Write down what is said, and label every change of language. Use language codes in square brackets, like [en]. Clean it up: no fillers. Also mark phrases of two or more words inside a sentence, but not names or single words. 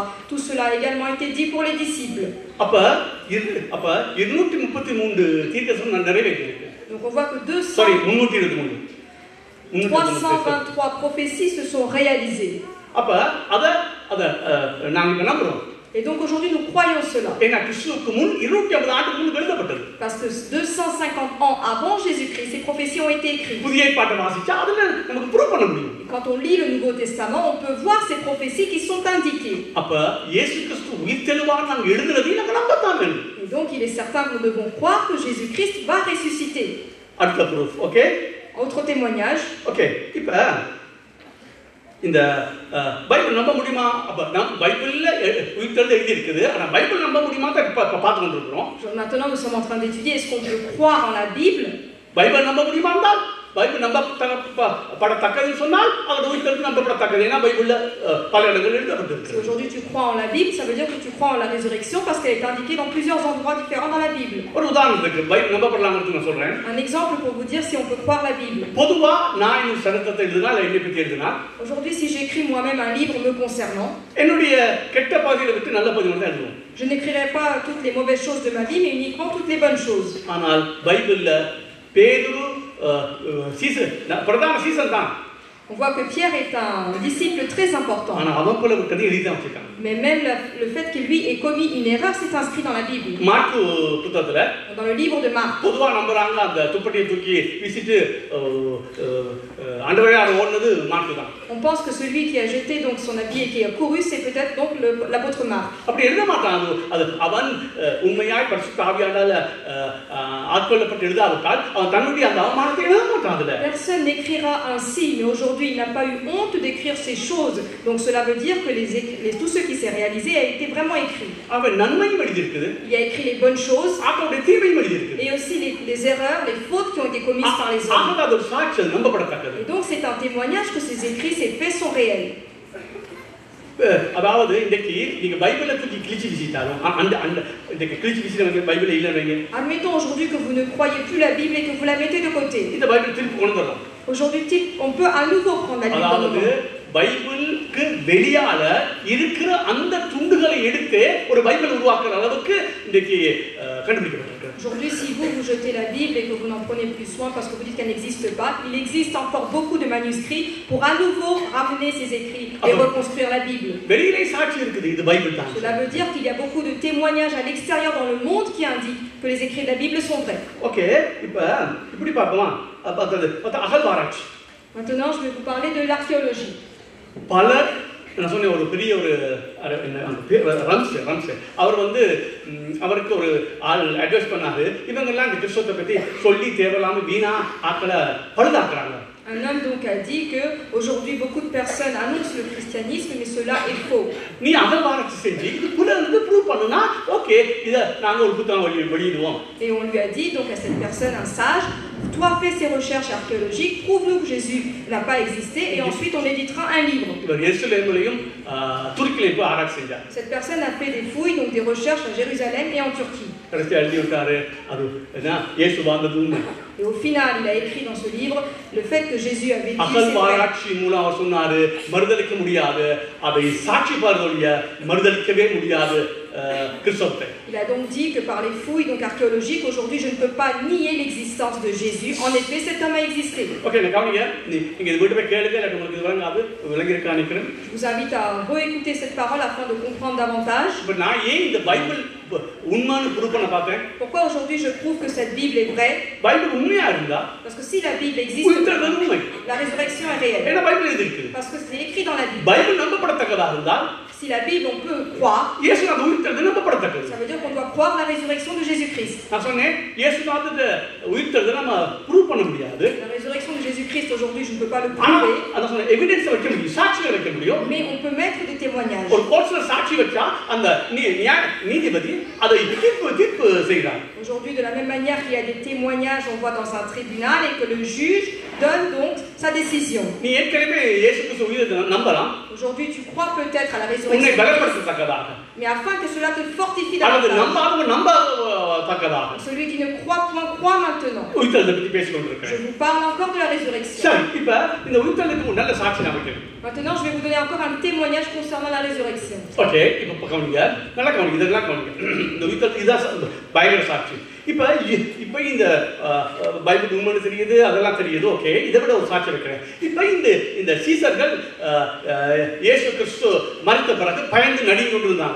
[fr] Tout cela a également été dit pour les disciples. [ta] அப்ப 233 தீர்க்கதரிசனம் நிறைவேறியிருக்கு. [fr] Donc on voit que 323 prophéties se sont réalisées. [ta] அப்ப அத நாங்க நம்புறோம். [fr] Et donc aujourd'hui nous croyons cela. [ta] ஏன்னா கிறிஸ்துவுக்கு முன் 250 ஆண்டுக்கு முன் எழுதப்பட்டது. [fr] Parce que 250 ans avant Jésus-Christ, ces prophéties ont été écrites. [ta] புதிய ஏற்பாட்டை வாசிச்சா அதுல நமக்கு ப்ரூவ் பண்ண முடியும். [fr] Quand on lit le Nouveau Testament, on peut voir ces prophéties qui sont indiquées. [ta] அப்ப இயேசு கிறிஸ்து உயிர்த்தெழுவார் நாங்க எழுதுறதை நாங்க நம்பத்தான் வேண்டும். [fr] Et donc il est certain que nous devons croire que Jésus-Christ va ressusciter. [ta] அடுத்த ப்ரூஃப், ஓகே? [fr] Autre témoignage. [ta] ஓகே, இப்ப இந்த பைபிள் நம்ப முடியுமா? அப்ப பைபிள்ல உயிர்த்தெழுந்து எழுதி இருக்குது. ஆனா பைபிள் நம்ப முடியுமா தான் இப்ப பார்த்து கொண்டிருக்கிறோம். [fr] Maintenant nous sommes en train d'étudier est-ce qu'on peut croire en la Bible? [ta] பைபிள் நம்ப முடியுமா என்றால் பைபிள் நம்பப்படத்தக்கதுன்னு சொன்னால் அதோட உயிர்த்தெழுந்து நம்பப்படத்தக்கது. ஏன்னா பைபிள்ல பல இடங்கள் எழுதப்பட்டிருக்கு. [fr] Si aujourd'hui tu crois en la Bible, ça veut dire que tu crois en la résurrection parce qu'elle est indiquée dans plusieurs endroits différents dans la Bible. [ta] ஒரு உதாரணத்துக்கு பைபிள் நம்பப்படலாம்னு நான் சொல்றேன். [fr] Un exemple pour vous dire si on peut croire la Bible. [ta] பொதுவா நான் இந்த சரித்திரத்தை எழுதினா இல்ல என்னை பத்தி எழுதினா [fr] Aujourd'hui si j'écris moi-même un livre me concernant, [ta] என்னுடைய கெட்ட பகுதியை விட்டு நல்ல பகுதியை மட்டும் எழுதுவேன். [fr] je n'écrirai pas toutes les mauvaises choses de ma vie mais uniquement toutes les bonnes choses. [ta] ஆனால் பைபிள்ல பேதுரு பிரதான சீசன் தான். [fr] On voit que Pierre est un disciple très important. [ta] ஆனா அவன் போல விட்டது எழுதி தான் வச்சிருக்காங்க. [fr] Mais même le fait qu'il lui ait commis une erreur, c'est inscrit dans la Bible. [ta] மார்க்கு புத்தகத்துல [fr] Dans le livre de Marc. [ta] பொதுவா நம்புறாங்க அந்த துப்பட்டியை தூக்கி வீசிட்டு ஆண்டவரே ஓடுனது மார்க்கு தான். [fr] On pense que celui qui a jeté donc son habit et qui a couru, c'est peut-être donc l'apôtre Marc. [ta] அப்படி எழுத மாட்டான். அது அவன் உண்மையாய் பரிசுத்த ஆவியானவரால் ஆட்கொள்ளப்பட்டு எழுதாவிட்டால் அவன் தன்னுடைய அந்த அவமானத்தை எழுத மாட்டான். அதுல [fr] Personne n'écrira ainsi, mais aujourd'hui il n'a pas eu honte d'écrire ces choses. Donc cela veut dire que tout ce qui s'est réalisé a été vraiment écrit. [ta] அவன் நன்மையும் எழுதியிருக்குது. [fr] Il a écrit les bonnes choses. [ta] அவனுடைய தீமையும் எழுதியிருக்குது. [fr] Et aussi les erreurs, les fautes qui ont été commises par les hommes. [ta] ஆக அது ஒரு சாட்சி நம்பப்படத்தக்கது. [fr] Et donc c'est un témoignage que ces écrits, ces faits sont réels. [ta] அதாவது இன்னைக்கு நீங்க பைபிளை தூக்கி கிழிச்சு வீசிட்டாலும் அந்த இன்னைக்கு கிழிச்சு வீசிட்டு பைபிள் இல்லைன்னு. [fr] Admettons aujourd'hui que vous ne croyez plus la Bible et que vous la mettez de côté. [ta] இந்த பைபிள் திருப்பி கொண்டு வரலாம். [fr] Aujourd'hui, on peut à nouveau prendre la Bible dans nos mains. [ta] பைபிளுக்கு வெளியால இருக்கிற அந்த துண்டுகளை எடுத்து ஒரு பைபிள் உருவாக்குற அளவுக்கு இன்னைக்கு கண்டுபிடிக்கப்பட்டிருக்கு. [fr] Aujourd'hui, si vous jetez la Bible et que vous n'en prenez plus soin parce que vous dites qu'elle n'existe pas, il existe encore beaucoup de manuscrits pour à nouveau ramener ces écrits et reconstruire la Bible. [ta] வெளியிலே சாட்சி இருக்குது இது பைபிள் தான். [fr] Cela veut dire qu'il y a beaucoup de témoignages à l'extérieur dans le monde qui indiquent que les écrits de la Bible sont vrais. [ta] ஓகே, இப்போ இப்படி பார்க்கலாம். அகழ்வாராய்ச்சி. [fr] Maintenant, je vais vous parler de l'archéologie. [ta] பலர் நான் சொன்னேன் ஒரு பெரிய ஒரு ரம்ஸ் அவர் வந்து அவருக்கு ஒரு ஆள் அட்வைஸ் பண்ணாரு, இவங்கெல்லாம் இந்த கிறிஸ்தவத்தை பற்றி சொல்லி தேவையில்லாம வீணா ஆக்களை பழுதாக்குறாங்க. [fr] Un homme donc a dit que aujourd'hui beaucoup de personnes annoncent le christianisme, mais cela est faux. [ta] நீ அகழ்வாராய்ச்சி செஞ்சு இது புலந்து ப்ரூவ் பண்ணுனா ஓகே, இதை நாங்கள் ஒரு புத்தகம் வெளியிடுவோம். [fr] Et on lui a dit donc à cette personne, un sage, toi fais ces recherches archéologiques, prouve-nous que Jésus n'a pas existé, et ensuite on éditera un livre. [ta] இவர் எருசலேமிலும் துருக்கியிலும் போய் ஆராய்ச்சி செஞ்சார். [fr] Cette personne a fait des fouilles, donc des recherches à Jérusalem et en Turquie. [ta] கடைசி எழுதி விட்டாரு, அது என்ன இயேசு வாழ்ந்தது உண்மை. [fr] Et au final, il a écrit dans ce livre le fait que Jésus avait dit [ta] அகழ்வாராய்ச்சி மூலம் அவர் சொன்னாரு, மறுதலிக்க முடியாது, அதை சாட்சி பாருடைய மறுதலிக்கவே முடியாது கிறிஸ்தவத்தை. [fr] Il a donc dit que par les fouilles donc archéologiques, aujourd'hui je ne peux pas nier l'existence de Jésus. En effet, cet homme a existé. [ta] ஓகே, நான் கவனிங்க, நீங்க இது வீட்டு போய் கேளுங்க, இல்ல உங்களுக்கு விளங்காது விளங்கிருக்கா நினைக்கிறேன். [fr] Je vous invite à réécouter cette parole afin de comprendre davantage. [ta] இப்ப நான் ஏன் இந்த பைபிள் உண்மைன்னு ப்ரூவ் பண்ண பார்த்தேன்? [fr] Pourquoi aujourd'hui je prouve que cette Bible est vraie? [ta] பைபிள் உண்மையா இருந்தா, [fr] Parce que si la Bible existe, [ta] உண்மை, [fr] la résurrection est réelle. [ta] ஏன்னா பைபிள் இது இருக்கு. [fr] Parce que c'est écrit dans la Bible. [ta] பைபிள் நம்பப்படத்தக்கதா இருந்தால், [fr] Si la Bible on peut croire, [ta] இயேசுநாதர் உயிர்த்தெழுந்தது நம்பப்படத்தக்கது. [fr] ça veut dire qu'on doit croire la résurrection de Jésus-Christ. [ta] நான் சொன்னேன், இயேசுநாதர் உயிர்த்தெழுந்தது நம்ம ப்ரூவ் பண்ண முடியாது. [fr] La résurrection de Jésus-Christ aujourd'hui je ne peux pas le [ta] ஆனா [fr] prouver. [ta] அத சொன்ன எவிடன்ஸ் வைக்க முடியும், சாட்சியை வைக்க முடியும். [fr] Mais on peut mettre des témoignages. [ta] ஒரு கோர்ட்ல சாட்சி வச்சா அந்த நீதிபதி அதை தீர்ப்பு செய்றார். [fr] Aujourd'hui, de la même manière qu'il y a des témoignages, on voit dans un tribunal et que le juge donne donc sa décision. [ta] நீ ஏற்கனவே இயேசு கிறிஸ்து உயிரை நம்பலாம். [fr] Aujourd'hui, tu crois peut-être à la [ta] உன்னை [fr] résurrection, [ta] பலப்படுத்தத்தக்கதாக, [fr] mais afin que cela te fortifie [ta] அல்லது [fr] davantage. [ta] நம்பாதவங்க நம்பத்தக்கதாக [fr] Celui qui ne croit point, croit maintenant. [ta] உயிர்த்தெழுதலை பற்றி பேசிக் [fr] Je [ta] கொண்டிருக்கிறேன். [fr] vous parle encore de la résurrection. [ta] சரி, இப்ப இந்த உயிர்த்தெழுதலுக்கு ஒரு நல்ல சாட்சி நான் வைக்கிறேன். [fr] Maintenant, je vais vous donner encore un témoignage concernant la résurrection. [ta] ஓகே, இப்ப கவனிங்க, நல்லா கவனிங்க, இதெல்லாம் கவனிங்க. இந்த உயிர்த்தெழுதல் இதான் பயங்கர சாட்சி. இப்ப இந்த பைபிள் உண்மைன்னு தெரியுது, அதெல்லாம் தெரியுது. ஓகே, இதை விட ஒரு சாட்சி வைக்கிறேன். இப்ப இந்த சீசர்கள் இயேசு கிறிஸ்து மரித்த பிறகு பயந்து நடுங்கி கொண்டிருந்தாங்க.